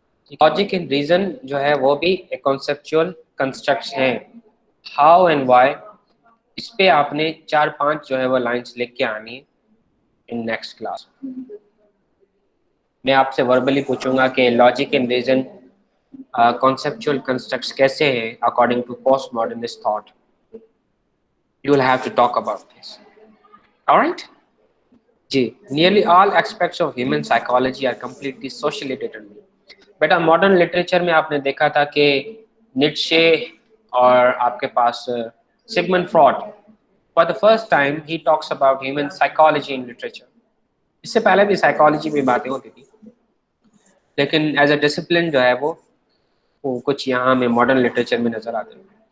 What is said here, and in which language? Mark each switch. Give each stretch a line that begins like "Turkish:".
Urdu: Logic and reason جو ہے وہ بھی ایک کانسیپچول کنسٹرکٹ ہے,
English: How and why.
Urdu: اس پہ آپ نے 4-5 جو ہے وہ لائنس لکھ کے آنی ہے ان نیکسٹ کلاس. میں آپ سے وربلی پوچھوں گا کہ logic and reason
English: conceptual constructs
Urdu: کیسے ہیں
English: according to postmodernist thought. You will have to talk about this. All right? جی, nearly all aspects of human psychology are completely socially determined.
Urdu: Beta modern literature میں آپ نے دیکھا تھا کہ Nietzsche اور آپ کے پاس Sigmund fraud,
English: for the first time he talks about human psychology in literature.
Urdu: اس سے پہلے بھی سائیکالوجی میں باتیں ہوتی تھی, لیکن
English: as a discipline
Urdu: جو ہے وہ کچھ یہاں میں ماڈرن لٹریچر میں نظر آتے ہیں.